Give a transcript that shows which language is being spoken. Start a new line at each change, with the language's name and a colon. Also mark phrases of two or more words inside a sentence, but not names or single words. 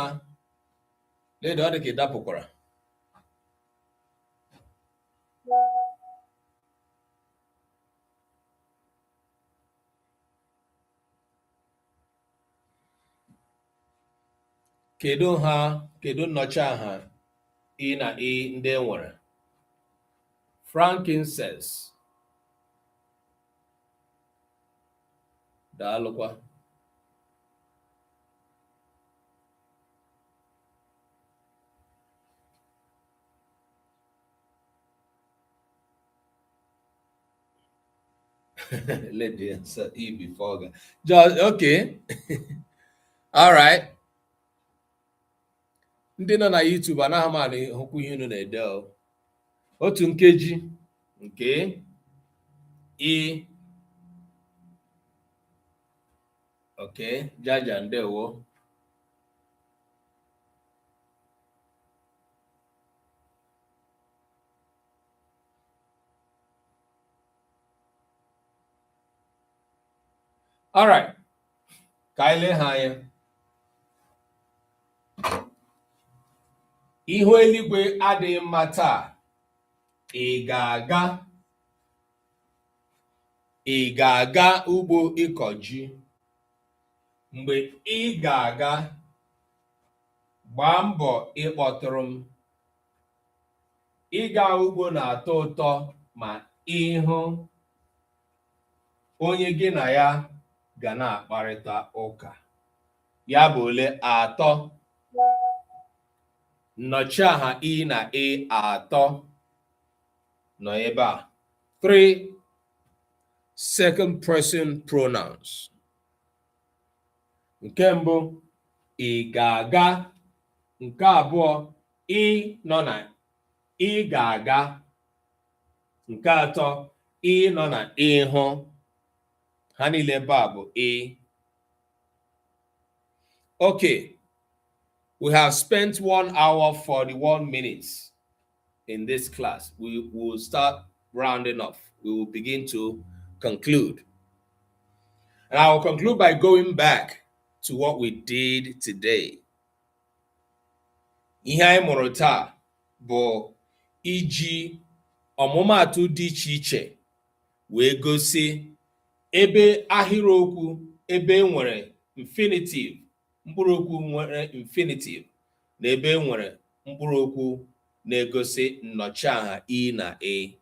Igbo: Lady ọ dị ka ị dapụkwara. Kedu ha? Kedu nnọchiaha I na E ndị e nwere? Frankincense. Daalụkwa.
English: Let the answer E before. Just okay. All right.
Igbo: Ndị nọ na YouTube anaghị m anụ hụkwu ihe unu na-ede o. Otu nkeji nke I. Okay, Jaja ndewo.
English: All right.
Igbo: Ka anyị lee ha anya. Ihu eluigwe adịghị mma taa. Ị ga-aga ugbo ịkọ ji. Mgbe ị ga-aga, gbaa mbọ ịkpọtụrụ m. Ịga ugbo na-atọ ụtọ ma ịhụ onye gị na ya ga na-akparịta ụka. Ya bụ ole? Atọ. Nnọchiaha I na E atọ nọ ebe a.
English: 3 second person pronouns.
Igbo: Nke mbụ, ị ga-aga. Nke abụọ, ị nọ na ị ga-aga. Nke atọ, ị nọ na ịhụ. Ha niile ebe a bụ ị.
English: Okay, we have spent 1 hour 41 minutes in this class. We will start rounding off. We will begin to conclude. And I will conclude by going back to what we did today.
Igbo: Ihe anyị mụrụ taa bụ iji ọmụmaatụ dị iche iche wee gosi ebe ahịrịokwu ebe nwere infinitive, mkpụrụokwu nwere infinitive, na ebe nwere mkpụrụokwu na-egosi nnọchiaha I na E.